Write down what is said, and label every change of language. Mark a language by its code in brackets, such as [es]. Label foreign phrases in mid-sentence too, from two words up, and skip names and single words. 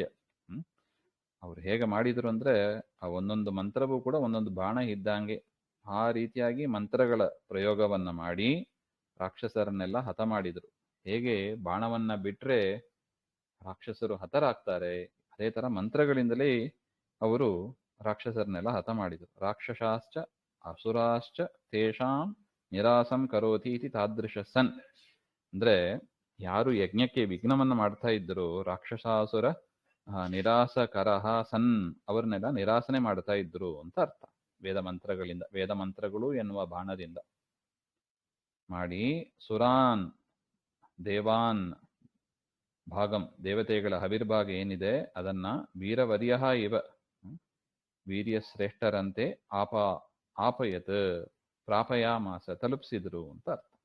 [kn] ಅವ್ರು ಹೇಗೆ ಮಾಡಿದರು ಅಂದರೆ ಆ ಒಂದೊಂದು ಮಂತ್ರವೂ ಕೂಡ ಒಂದೊಂದು ಬಾಣ ಇದ್ದಂಗೆ ಆ ರೀತಿಯಾಗಿ ಮಂತ್ರಗಳ ಪ್ರಯೋಗವನ್ನು ಮಾಡಿ ರಾಕ್ಷಸರನ್ನೆಲ್ಲ ಹತ ಮಾಡಿದರು. ಹೇಗೆ ಬಾಣವನ್ನ ಬಿಟ್ಟರೆ ರಾಕ್ಷಸರು ಹತರಾಗ್ತಾರೆ, ಅದೇ ಥರ ಮಂತ್ರಗಳಿಂದಲೇ ಅವರು ರಾಕ್ಷಸರನ್ನೆಲ್ಲ ಹತ ಮಾಡಿದರು. [sa] ರಾಕ್ಷಸಾಶ್ಚ ಅಸುರಾಶ್ಚ ತೇಷಾಂ ನಿರಾಸಂ ಕರೋತಿ ಇತಿ ತಾದೃಶ ಸನ್. [kn] ಅಂದರೆ ಯಾರು ಯಜ್ಞಕ್ಕೆ ವಿಘ್ನವನ್ನು ಮಾಡ್ತಾ ಇದ್ದರು [sa] ರಾಕ್ಷಸಾಸುರ ನಿರಾಸಕರಹ ಸನ್, [kn] ಅವರನ್ನೆಲ್ಲ ನಿರಾಸನೆ ಮಾಡ್ತಾ ಇದ್ರು ಅಂತ ಅರ್ಥ. ವೇದ ಮಂತ್ರಗಳಿಂದ, ವೇದ ಮಂತ್ರಗಳು ಎನ್ನುವ ಬಾಣದಿಂದ ಮಾಡಿ [sa] ಸುರಾನ್ ದೇವಾನ್ ಭಾಗಂ, [kn] ದೇವತೆಗಳ ಹವಿರ್ಭಾಗ ಏನಿದೆ ಅದನ್ನ [sa] ವೀರವರ್ಯ ಇವ [kn] ವೀರ್ಯಶ್ರೇಷ್ಠರಂತೆ [sa] ಆಪಯತ್ ಪ್ರಾಪಯಾಮಾಸ [kn] ತಲುಪಿಸಿದ್ರು ಅಂತ ಅರ್ಥ.